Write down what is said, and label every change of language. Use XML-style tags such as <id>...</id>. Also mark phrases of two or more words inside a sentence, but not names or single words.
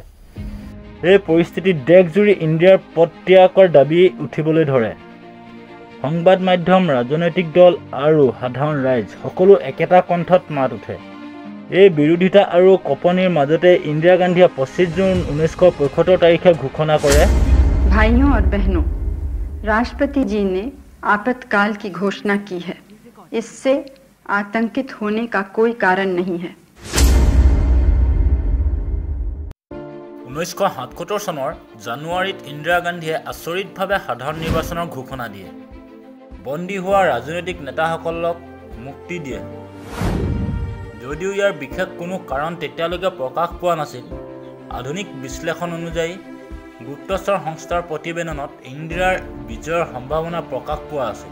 <as>এই পৰিস্থিতিত দেশজুৰি ইন্দিৰাৰ পদত্যাগৰ দাবী উঠিবলৈ ধৰে। সংবাদ মাধ্যম, ৰাজনৈতিক দল আৰু সাধাৰণ ৰাইজ সকলো একেটা কণ্ঠত মাত উঠে। এই বিৰোধিতা আৰু কঁপনিৰ মাজতে ইন্দিৰা গান্ধীয়ে 25 জুন 1975 তাৰিখে ঘোষণা কৰে,</as> <hi>भाइयों और बहनों, राष्ट्रपति जी ने आपातकाल की घोषणा की है। इससे आतंकित होने का कोई कारण नहीं है।</hi> <as>1977 চনৰ জানুৱাৰীত ইন্দিৰা গান্ধীয়ে আচৰিতভাৱে সাধাৰণ নিৰ্বাচনৰ ঘোষণা দিয়ে। বন্দী হোৱা ৰাজনৈতিক নেতাসকলক মুক্তি দিয়ে। যদিও ইয়াৰ বিশেষ কোনো কাৰণ তেতিয়ালৈকে প্ৰকাশ পোৱা নাছিল, আধুনিক বিশ্লেষণ অনুযায়ী গুপ্তচৰ সংস্থাৰ প্ৰতিবেদনত ইন্দিৰাৰ বিজয়ৰ সম্ভাৱনা প্ৰকাশ পোৱা আছিল।</as>